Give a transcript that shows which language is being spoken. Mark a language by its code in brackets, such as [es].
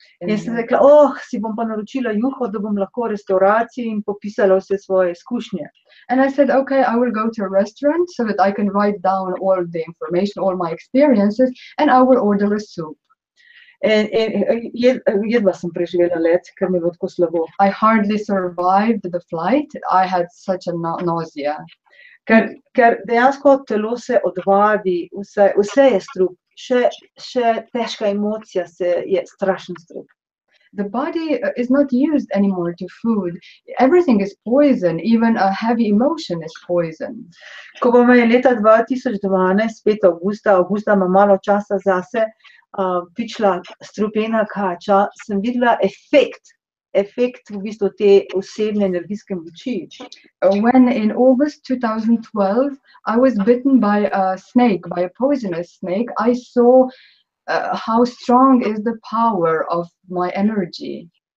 [sl] In sem rekla, si bom pa naročila juho, da bom lahko v restauraciji in popisala vse svoje izkušnje. [en] And I said, okay, I will go to a restaurant so that I can write down all the information, all my experiences, and I will order a soup. [sl] Jedva sem preživela let, ker mi je bilo tako slabo. [en] I hardly survived the flight. I had such a nausea. [sl] Ker dejansko telo se odvadi, vse je strup, še težka emocija je strašen strup. [en] The body is not used anymore to food. Everything is poison. Even a heavy emotion is poison. [sl] Ko pa me je leta 2012, spet avgusta imam malo časa zase, pičila strupena kača, sem videla efekt v bistvu te osebne energijske moči. [en] When in August 2012 I was bitten by a snake, by a poisonous snake, I saw how strong is the power of my energy.